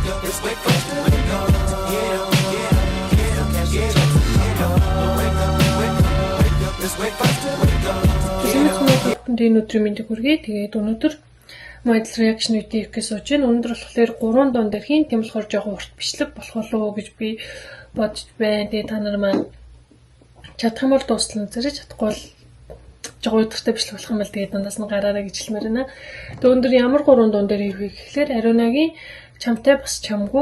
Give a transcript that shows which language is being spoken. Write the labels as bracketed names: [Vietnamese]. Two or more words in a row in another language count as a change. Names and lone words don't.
[Mongolian] Энэ өдрийн мэндийг хүргэе. Тэгээд өнөөдөр [English] model reaction video [Mongolian] хийх гэж сууж байна. Өнөөдөр болохоор 3 дуун дээр хийн. Тийм болохоор жоохон урт бичлэг болох болов уу гэж би бодож байна. Тэгээд та нар маань чадах юм бол дуустал үзээрэй, чадахгүй бол жоохон өдөртэй бичлэг болох юм бол тэгээд дундаас нь гараарай гэж хэлмээр байна. Тэгээд өнөөдөр ямар 3 дуун дээр хийх вэ гэхээр Ариунагийн чамтай бас чамгүй.